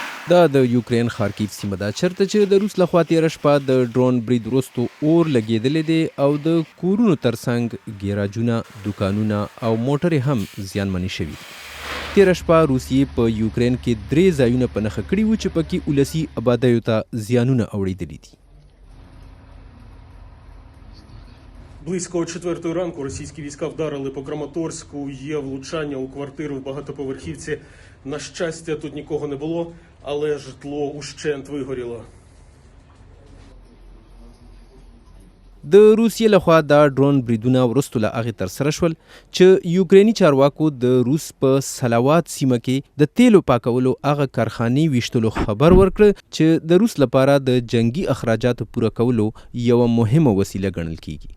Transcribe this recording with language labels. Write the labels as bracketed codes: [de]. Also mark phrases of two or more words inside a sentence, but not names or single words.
[ps] دا د یوکرین خارکیف سیمه ده چېرته چې د روس لخوا تېره شپه د ډرون برید وروستو اور لګېدلی دی او د کورونو ترڅنګ ګیراجونه، دوکانونه او موټرې هم زیانمنې شوي. تېره شپه روسیې په یوکرین کې 3 ځایونه په نښه کړي وو چې پکې ولسي آبادیو ته زیانونه اوړېدلي دي. [uk] Близько 4 ранку російські війська вдарили по Краматорську. Є влучання у квартиру в багатоповерхівці. На щастя, тут нікого не було, але житло ущент вигоріло. [ps] د روسیې لخوا دا ډرون بریدونه وروستو له هغې ترسره شول چې یوکریني چارواکو د روس په سلاوات سیمه کې د تیلو پاکولو هغه کارخانې ویشتلو خبر ورکړ چې د روس لپاره د جنگي اخراجاتو پوره کولو یوه مهمه وسیله ګڼل کیږي.